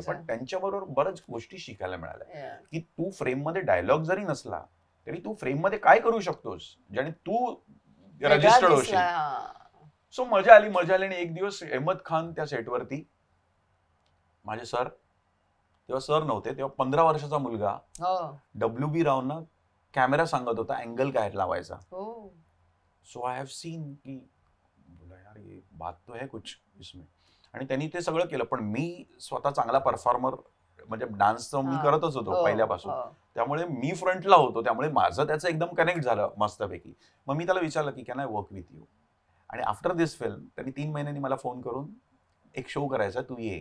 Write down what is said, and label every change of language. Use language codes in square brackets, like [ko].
[mr] पण त्यांच्याबरोबर बऱ्याच गोष्टी शिकायला मिळाल्या, की तू फ्रेम मध्ये डायलॉग जरी नसला तरी तू फ्रेम मध्ये काय करू शकतोस ज्याने तू रजिस्टर्ड होशील. सो मजा आली. आणि एक दिवस अहमद खान त्या सेटवरती, माझे सर, तेव्हा सर नव्हते, तेव्हा 15 वर्षाचा मुलगा WB रावना कॅमेरा सांगत होता अँगल काय लावायचा. [en] so I have seen [hi] की बोला यार ये बात तो है कुछ इसमें. [mr] आणि त्यांनी ते सगळं केलं, पण मी स्वतः चांगला परफॉर्मर म्हणजे डान्सचं मी करतच होतो पहिल्यापासून, त्यामुळे मी फ्रंटला होतो, त्यामुळे माझं त्याचं एकदम कनेक्ट झालं मस्तपैकी. मग मी त्याला विचारलं की [en] Can I work with you. [mr] आणि आफ्टर दिस फिल्म त्यांनी 3 महिन्यांनी मला फोन करून एक शो करायचा, तू ये.